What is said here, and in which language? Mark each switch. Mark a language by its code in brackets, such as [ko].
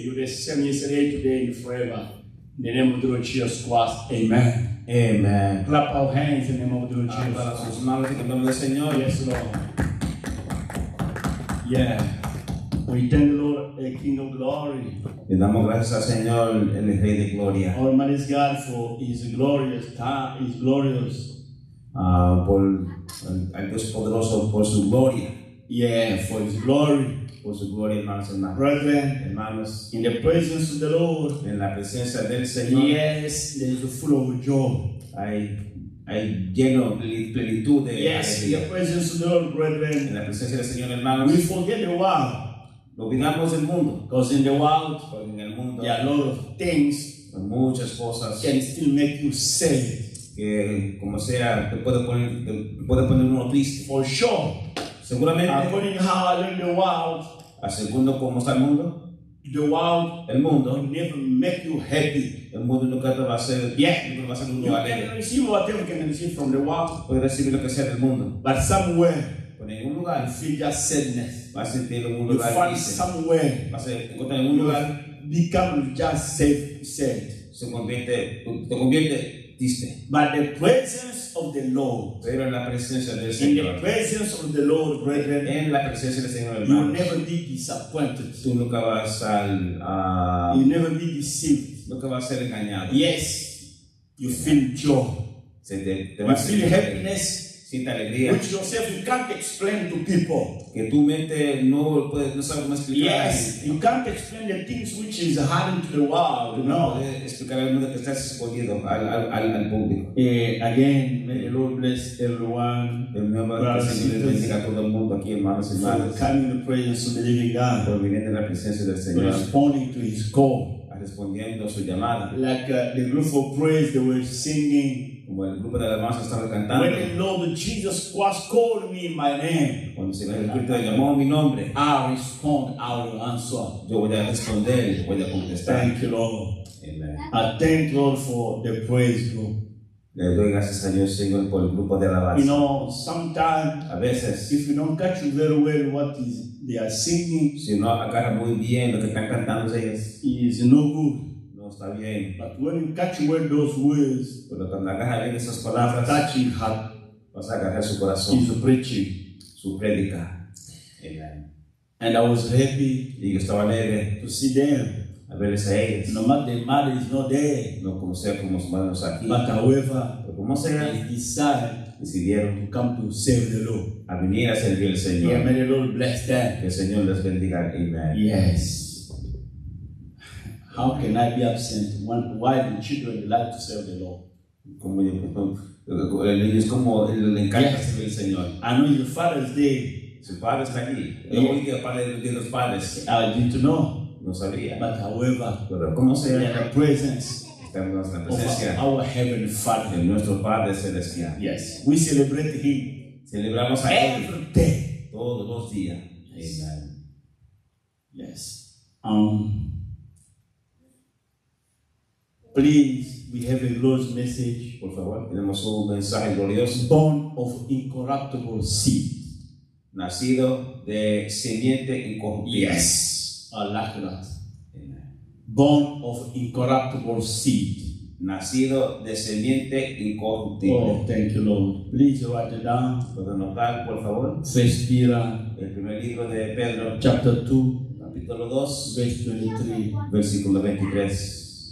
[en] You're the same yesterday, today, and forever. In the name of the Lord Jesus Christ. Amen. Amen. Clap our hands in the name of the Lord Jesus Christ. Yes, Lord. Yeah. We thank the Lord, a King of glory. [es] Le damos gracias al Señor, el Rey de Gloria. [en] Almighty God, for His glorious time, His glorious. [es] Por el Dios poderoso, por su gloria. [en] Yeah, for His glory. [es] Por su gloria, hermanos, hermanos. [en] Brethren, [es] Hermanos, [en] in the presence of the Lord, [es] en la presencia del Señor, [en] yes, there is full of joy. [es] hay lleno de plenitud de [en] yes, in [es] alegría. [en] the presence of the Lord, brethren, [es] En la presencia del Señor, hermanos, [en] we forget the world. [es] Olvidamos el mundo. [en] Because in the world, [es] Porque en el mundo [en] there are a lot of things [es] muchas cosas [en] can still make you sad. [es] Que como sea te puede poner uno triste. [en] For sure. [es] Seguramente. [en] According to how I learned the world, [es] a segundo como está el mundo, el mundo [en] will never make you happy. [es] El mundo nunca te va a hacer, nunca va a ser uno alegre. [en] You can receive whatever you can receive from the world. [es] Puedes recibir lo que sea del mundo. [en] But somewhere, [es] en ningún lugar, [en] you feel just sadness. [es] Vas a sentir en un [en] you [es] lugar [en] find [es] triste. [en] Somewhere, [es] vas a encontrar en un lugar, [en] become just sad. [es] Te convierte triste. [en] But the presence of the Lord, [es] pero en la presencia del [en] Señor, in the presence of the Lord, brethren, [es] en la presencia del Señor, [en] you will never be disappointed. [es] Tú nunca vas a [en] you never be deceived. [es] Nunca vas a ser engañado. [en] Yes, you feel joy. [es] Te va a [en] feel happiness. [es] Siente alegría. [en] Which yourself you can't explain to people. [es] Que tu mente no sabe cómo explicar. [en] Yes, you can't explain the things which is happening to the world. [es] No. Puedes explicar al mundo que estás escondiendo al público. [en] Again, may the Lord bless everyone. [es] El Señor bendiga a todo el mundo aquí, hermanos y hermanas. [en] Coming in the presence of the living God. [es] Por venir en la presencia del Señor. [en] Responding to His call. [es] Respondiendo a su llamada. [en] Like the group of praise they were singing. [es] Como el grupo de alabanza estaba cantando. [en] When the Lord Jesus Christ called me by name. [es] Cuando el Señor Jesucristo llamó mi nombre. [en] I respond, I will answer. [es] Yo voy a responder, voy a contestar. [en] Thank you, Lord. Amen. I thank Lord for the praise group. [es] Le doy gracias a Dios, Señor, por el grupo de alabanza. [en] You know, sometimes, [es] a veces, [en] if you don't catch very well what is they are singing, [es] si no agarra muy bien lo que están cantando ellos, [en] is no good. [es] No está bien. [en] But when you catch well those words, [es] pero cuando agarra bien esas palabras, [en] touching heart, [es] vas a agarrar su corazón, [en] is preaching, [es] su prédica. Amen. [en] And I was happy, [es] y yo estaba alegre, [en] to see them. [es] A verles a ellos. [en] No matter the mother is not there. [es] No como sea como su madre no está aquí. [en] But however, [es] pero como sea, [en] they [es] decidieron [en] to come to serve the Lord. [es] A venir a servir al Señor. [en] Yeah, may the Lord bless them. [es] Que el Señor les bendiga. Amen. [en] Yes. How can I be absent when why the children like to serve the Lord? [es] Como el niño es como le encanta servir al Señor. [en] I know your Father's Day. [es] Su padre está aquí. Yo hoy día padre de los padres. [en] I didn't know. [es] No sabía. [en] But however, [es] Pero como [en] we are [es] sea, [en] the presence [es] estamos en la [en] of [es] presencia [en] our Heavenly [es] de [en] Father. [es] nuestro Padre Celestial. [en] Yes, we celebrate Him [es] Celebramos a Él [en] every day. [es] todos los días. Amen. [en] Yes. Please, we have a glorious message. [es] Por favor, tenemos un mensaje glorioso. [en] Born of incorruptible seed. [es] Nacido de simiente incorruptible. [en] Yes, I like that. Amen. Born of incorruptible seed. [es] Nacido de simiente incorruptible. [en] Oh, thank you, Lord. Please write it down. [es] ¿Puedo anotar, por favor? [en] First Peter, [es] El primer libro de Pedro, [en] chapter 2, [es] capítulo 2, [en] verse 23. [es] versículo 23.